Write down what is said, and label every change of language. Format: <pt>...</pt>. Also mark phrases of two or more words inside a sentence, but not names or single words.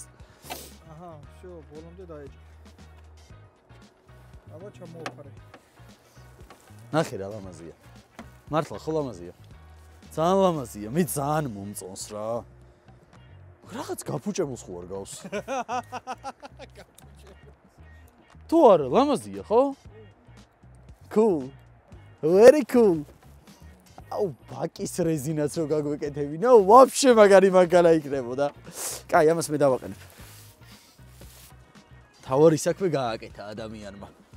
<ka>აჰა, всё, ბოლომდე დაეჭი. აბა ჩამოუფარე. ნახე რა ლამაზია. მართლა ხო ლამაზია? ძალიან ლამაზია, მე ძალიან მომწონს რა. რაღაც გაფუჭებულს ხო არ გავს? თუ არა, ლამაზია, ხო?</ka> <en>Cool. Very cool.</en> <ka>აუ, ბაკის რეზინაც რო გაგვეკეთებინა, ვაფშე მაგარი იქნებოდა. კაი, ამას მე დავაყენებ. თავარი საქმე გააკეთა ადამიანმა.</ka>